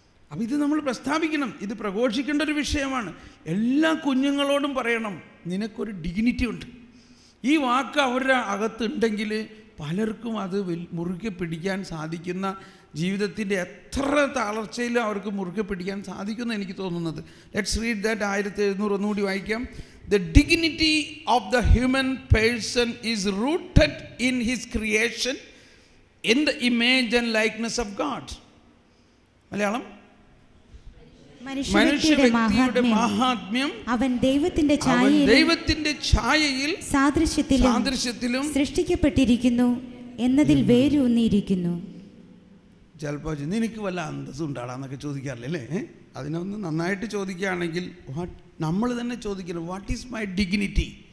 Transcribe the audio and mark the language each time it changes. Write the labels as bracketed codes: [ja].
[ml] അപ്പോൾ ഇത് നമ്മൾ പ്രസ്താവിക്കണം, ഇത് പ്രഘോഷിക്കേണ്ട ഒരു വിഷയമാണ്. എല്ലാ കുഞ്ഞുങ്ങളോടും പറയണം, നിനക്കൊരു ഡിഗ്നിറ്റി ഉണ്ട്. ഈ വാക്ക് അവരുടെ അകത്തുണ്ടെങ്കിൽ പലർക്കും അത് മുറുകെ പിടിക്കാൻ സാധിക്കുന്ന, ജീവിതത്തിൻ്റെ എത്ര തളർച്ചയിലും അവർക്ക് മുറുകെ പിടിക്കാൻ സാധിക്കുമെന്ന് എനിക്ക് തോന്നുന്നത്. [en] Let's read that. 1700 [ml] ഒന്നുകൂടി വായിക്കാം. [en] The dignity of the human person is rooted in his creation in the image and likeness of God. [ml] Malayalam, മനുഷ്യവ്യക്തിയുടെ മാഹാത്മ്യം അവൻ ദൈവത്തിന്റെ ഛായയിൽ സാദൃശ്യത്തിലും സൃഷ്ടിക്കപ്പെട്ടിരിക്കുന്നു എന്നതിൽ വേരൂന്നിയിരിക്കുന്നു. ചിലപ്പോൾ നിനക്ക് വല്ല അന്തസ്സും ഉണ്ടാടാന്നൊക്കെ ചോദിക്കാറില്ലേ? അതിനൊന്ന് നന്നായിട്ട് ചോദിക്കുകയാണെങ്കിൽ നമ്മൾ തന്നെ ചോദിക്കണം, [en] What is my dignity?